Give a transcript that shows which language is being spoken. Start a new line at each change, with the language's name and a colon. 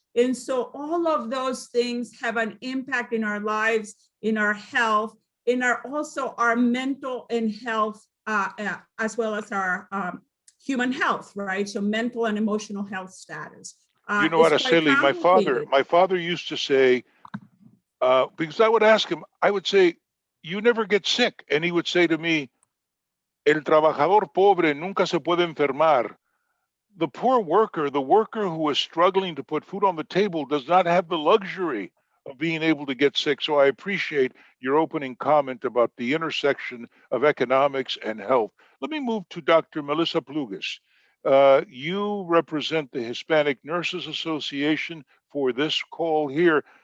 English: And so all of those things have an impact in our lives, in our health, in also our mental and health, as well as our human health, right? So mental and emotional health status. You know what, Aracely, my father used to say, because I would ask him, I would say, you never get sick. And he would say to me,
Spanish: el trabajador pobre nunca se puede enfermar.
English: The poor worker, the worker who is struggling to put food on the table, does not have the luxury of being able to get sick. So I appreciate your opening comment about the intersection of economics and health. Let me move to Dr. Melissa Pluguez. You represent the Hispanic Nurses Association for this call here.